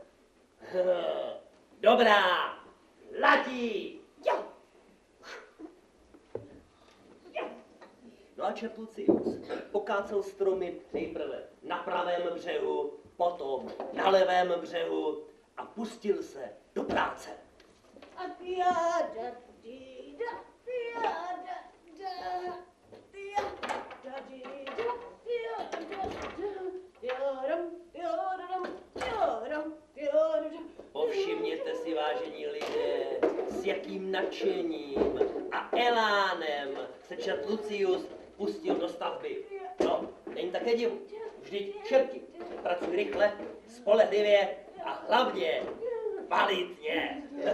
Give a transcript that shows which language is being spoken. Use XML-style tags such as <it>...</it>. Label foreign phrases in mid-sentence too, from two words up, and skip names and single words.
<cs>Dobrá, latí. Jo. Jo. No a čert Lucius pokácel stromy nejprve na pravém břehu, potom na levém břehu a pustil se do práce. A tiada, dida, tiada, da, tiada, dida, tiada, tiadam, tiadam, tiadam, tiadam. Povšimněte si, vážení lidé, s jakým nadšením a elánem se čert Lucius pustil do stavby. No, není také divu. Vždyť čerti pracují rychle, spolehlivě a hlavně kvalitně.</cs>